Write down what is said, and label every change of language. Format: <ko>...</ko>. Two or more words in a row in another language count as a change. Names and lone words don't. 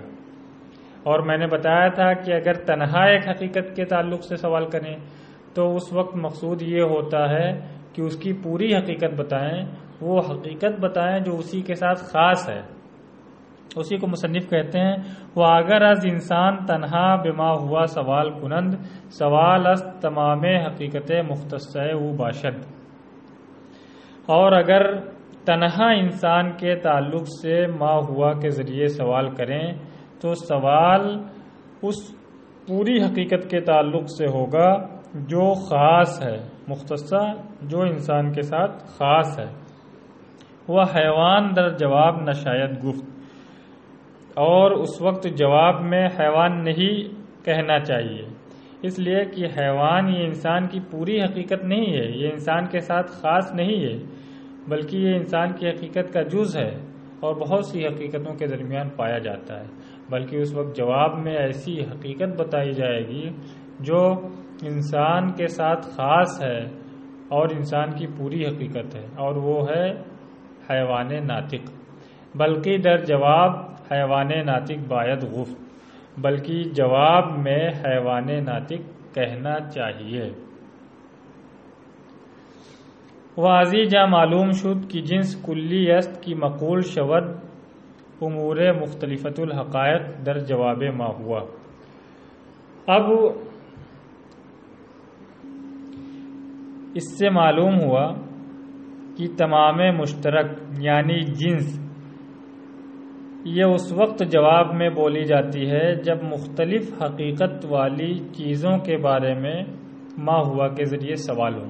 <ur>اور میں نے بتایا تھا کہ اگر تنہا ایک حقیقت کے تعلق سے سوال کریں تو اس وقت مقصود یہ ہوتا ہے کہ اس کی پوری حقیقت بتائیں، وہ حقیقت بتائیں جو اسی کے ساتھ خاص ہے۔ اسی کو مصنف کہتے ہیں</ur> <fa>وہ اگر از انسان تنہا</fa> <ar>بما ہوا</ar> <fa>سوال کنند سوال از تمام حقیقت مختصہ او باشد۔</fa> <ur>اور اگر تنہا انسان کے تعلق سے</ur> <ar>ما ہوا</ar> <ur>کے ذریعے سوال کریں تو سوال اس پوری حقیقت کے تعلق سے ہوگا جو خاص ہے، مختصہ جو انسان کے ساتھ خاص ہے۔</ur> <fa>وہ حیوان در جواب نشاید گفت،</fa> <ur>اور اس وقت جواب میں حیوان نہیں کہنا چاہیے، اس لیے کہ حیوان یہ انسان کی پوری حقیقت نہیں ہے، یہ انسان کے ساتھ خاص نہیں ہے، بلکہ یہ انسان کی حقیقت کا جز ہے اور بہت سی حقیقتوں کے درمیان پایا جاتا ہے، بلکہ اس وقت جواب میں ایسی حقیقت بتائی جائے گی جو انسان کے ساتھ خاص ہے اور انسان کی پوری حقیقت ہے، اور وہ ہے حیوان ناطق۔</ur> <fa>بلکہ در جواب حیوان ناطق باید گفت،</fa> <ur>بلکہ جواب میں حیوان ناطق کہنا چاہیے۔</ur> <fa>واضح جا معلوم شد کہ جنس کلی است کی مقول شود امور مختلفت الحقائق در جواب</fa> <ar>ما ہوا۔</ar> <ur>اب اس سے معلوم ہوا کہ تمام مشترک یعنی جنس یہ اس وقت جواب میں بولی جاتی ہے جب مختلف حقیقت والی چیزوں کے بارے میں</ur> <ar>ما ہوا</ar> <ur>کے ذریعے سوال ہو۔</ur>